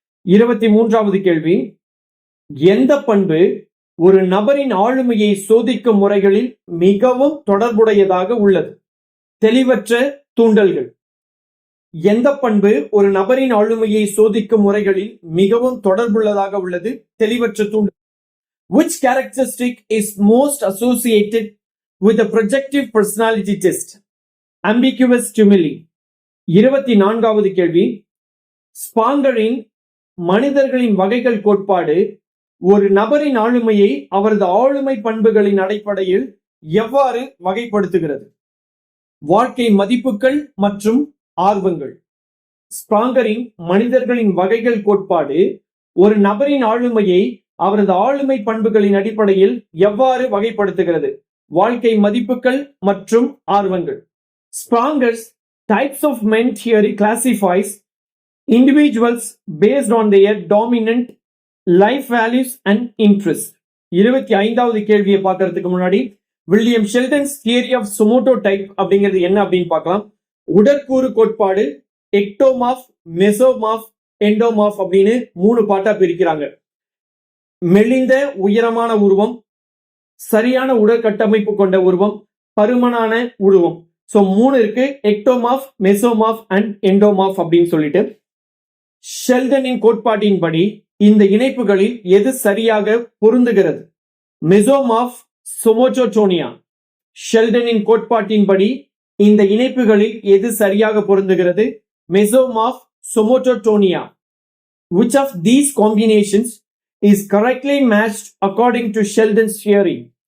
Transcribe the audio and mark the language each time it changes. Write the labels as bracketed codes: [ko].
[ta] 23வது கேள்வி. எந்த பண்பு ஒரு நபரின் ஆளுமையை சோதிக்கும் முறைகளில் மிகவும் தொடர்புடையதாக உள்ளது? தெளிவற்ற தூண்டல்கள். எந்த பண்பு ஒரு நபரின் ஆளுமையை சோதிக்கும் முறைகளில் மிகவும் தொடர்புள்ளதாக உள்ளது? தெளிவற்ற தூண்டல். [en] Which characteristic is most associated with the projective personality test? Ambiguous stimuli. [ta] 24வது கேள்வி. ஸ்பாங்கரின் மனிதர்களின் வகைகள் கோட்பாடு ஒரு நபரின் ஆளுமையை அவரது ஆளுமை பண்புகளின் அடிப்படையில் எவ்வாறு வகைப்படுத்துகிறது? வாழ்க்கை மதிப்புகள் மற்றும் ஆர்வங்கள். ஸ்பாங்கரின் மனிதர்களின் வகைகள் கோட்பாடு ஒரு நபரின் ஆளுமையை அவரது ஆளுமை பண்புகளின் அடிப்படையில் எவ்வாறு வகைப்படுத்துகிறது? வாழ்க்கை மதிப்புகள் மற்றும் ஆர்வங்கள். [en] Spranger's types of men theory classifies individuals based on their dominant life values and interests. [ta] 25வது கேள்வியை பார்க்கறதுக்கு முன்னாடி வில்லியம் ஷெல்டன்ஸ் தியரி ஆஃப் சொமோட்டோடைப் அப்படிங்கிறது என்ன அப்படின்னு பார்க்கலாம். உடற்கூறு கோட்பாடு எக்டோமார்ஃப், மெசோமார்ஃப், எண்டோமார்ஃப் அப்படின்னு 3 பாட்டா பிரிக்கிறாங்க. மெலிந்த உயரமான உருவம், சரியான உடற்கட்டமைப்பு கொண்ட உருவம், பருமனான உருவம். ஸோ 3 இருக்கு. எக்டோமார்ஃப், மெசோமார்ஃப் அண்ட் எண்டோமார்ஃப் அப்படின்னு சொல்லிட்டு ஷெல்டனின் கோட்பாட்டின்படி இந்த இணைப்புகளில் எது சரியாக பொருந்துகிறது? மெசோமார்ஃப், சொமோட்டோடோனியா. ஷெல்டனின் கோட்பாட்டின்படி இந்த இணைப்புகளில் எது சரியாக பொருந்துகிறது? மெசோமார்ஃப், சொமோட்டோடோனியா. [en] Which of these combinations is correctly matched according to Sheldon's theory?